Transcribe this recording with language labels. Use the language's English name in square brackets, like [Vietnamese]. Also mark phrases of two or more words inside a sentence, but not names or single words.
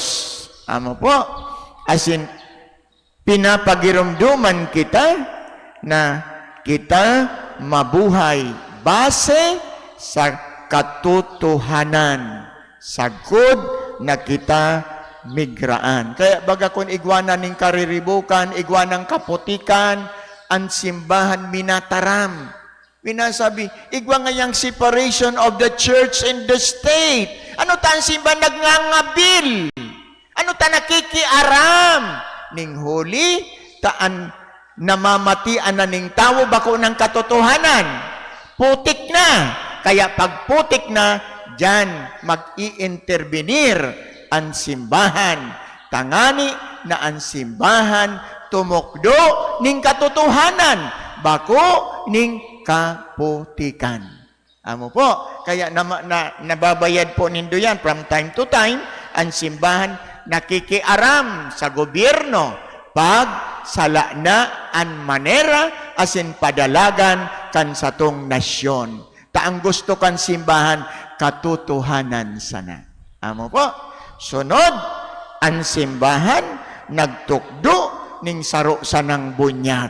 [Bikol] Amo po, asin pinapagirumduman kita na kita mabuhay base sa katotohanan, sa good na kita migraan. Kaya baga kung igwana ning kariribukan, igwanang kaputikan, ang simbahan minataram. Minasabi, igwa ngayang [English] separation of the church and the state. [Bikol] Ano ta ang simbahan nagngangabil? Ano ta nakikiaram? Ning huli, taan namamatian na ning tao bako ng katotohanan. Putik na. Kaya pag putik na, dyan mag-i-intervenir ang simbahan. Tangani na ang simbahan tumukdo ning katotohanan. Bako ning kaputikan. Amo po, kaya nababayad po nindo yan [English] from time to time, [Bikol] ang simbahan nakikiaram sa gobyerno pag sala na ang manera asin padalagan kan satong nasyon. Taang gusto kan simbahan, katotohanan sana. Amo po, sunod, ang simbahan nagtukdo ning saro sanang bunyag.